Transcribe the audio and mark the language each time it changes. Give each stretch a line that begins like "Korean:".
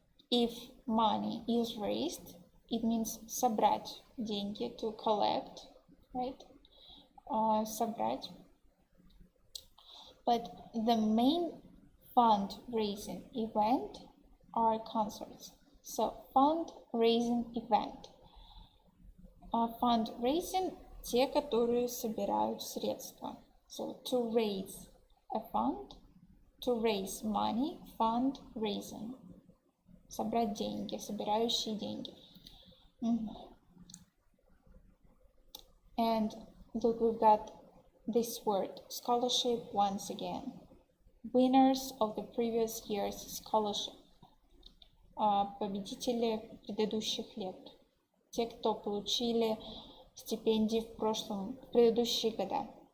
English: If money is raised, it means
Russian: собрать деньги,
English: to collect, right?
Russian: Собрать.
English: But the main fundraising event are concerts. So fundraising event.
Russian: Fundraising – те, которые собирают средства.
English: So to raise a fund, to raise money, fundraising.
Russian: Собрать деньги, собирающие деньги.
English: And look, we've got this word, scholarship, once again. Winners of the previous year's scholarship.
Russian: Победители предыдущих лет. Те, кто получили стипендии в предыдущие года.